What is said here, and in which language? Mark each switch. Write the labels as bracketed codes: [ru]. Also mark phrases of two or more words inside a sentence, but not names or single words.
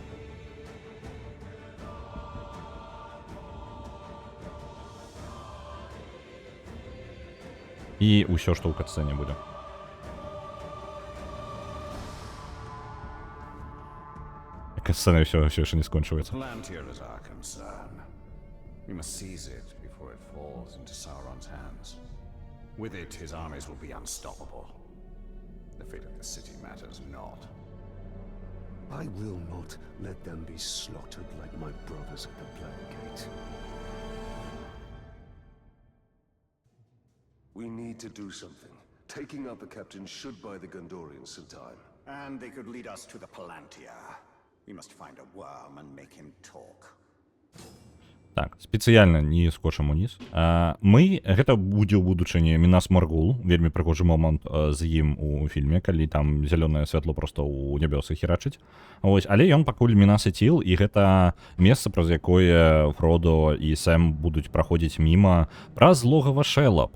[be] І ўсё, што ў катсцэне будзе. Катсцэна ўсё яшчэ не скончваецца. [en] Palantir is our concern. We must seize it before it falls into Sauron's hands. With it, his armies will be unstoppable. The fate of the city matters not. I will not let them be slaughtered like my brothers at the Black Gate. We need to do something. Taking out the captain should buy the Gondorians some time. And they could lead us to the Palantir. We must find a worm and make him talk. [be] Так, спецыяльна не скочым уніз. Мы, гэта будзе ў будучыні Мінас Моргул, вельмі прыгожы момант з ім у фільме, калі там зялёнае святло проста ў нябёсы херачыць. Ось, але ён пакуль Мінас Ithil, і гэта месца, праз якое Фродо і Сэм будуць праходзіць міма праз логава Шэлаб.